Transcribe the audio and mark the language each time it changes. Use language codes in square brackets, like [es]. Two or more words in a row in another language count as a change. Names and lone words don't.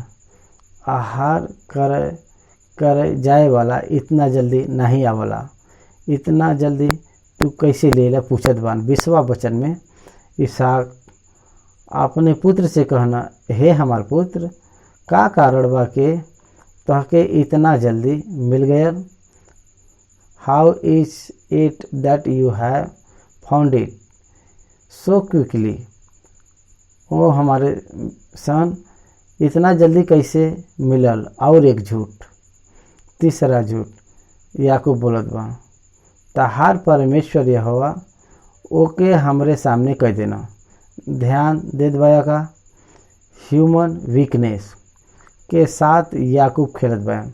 [bho] आहार करे जाए वाला इतना जल्दी नहीं आवला, इतना जल्दी तू कैसे लेला? पूछत बान। 20वां वचन में इसहाक अपने पुत्र से कहना, हे हमार पुत्र, का कारण बा के तहके इतना जल्दी मिल गया? [en] How is it that you have found it so quickly? [bho] ओ हमारे सन, इतना जल्दी कैसे मिलल? और एक झूठ, तीसरा झूठ याकूब बोलत बा, तहार परमेश्वर यहोवा ओके हमरे सामने कह देना। ध्यान दे दबाया का [en] human weakness [bho] के साथ याकूब खेलत बयान।